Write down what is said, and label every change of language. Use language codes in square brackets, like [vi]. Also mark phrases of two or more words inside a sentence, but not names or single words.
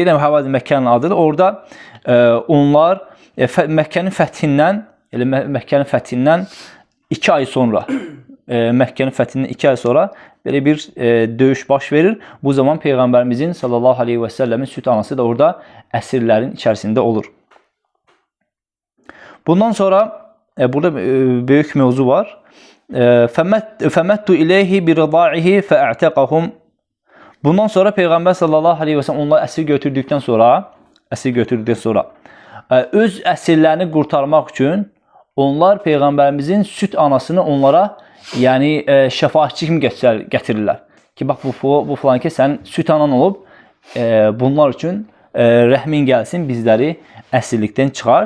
[az] Yəni Həvazin Məkkənin adıdır. Orada onlar Məkkənin fəthindən 2 ay sonra belə bir döyüş baş verir. Bu zaman Peyğəmbərimizin [ar] صلى الله عليه وسلم [az] süt anası da orada əsirlərin içərisində olur. Bundan sonra burada böyük mövzu var. [ar] فَمَتُّ إِلَيْهِ بِرِضَاعِهِ فَاَعْتَقَهُمْ. [az] Bundan sonra Peyğəmbər [ar] صلى الله عليه وسلم [az] onları əsir götürdükdən sonra öz əsirlərini qurtarmaq üçün onlar Peyğəmbərimizin süt anasını onlara yəni şəfaatçi kimi gətirirlər. Ki bax bu falan ki sənin süt anan olub, bunlar üçün rəhmin gəlsin, bizləri əsirlikdən çıxart.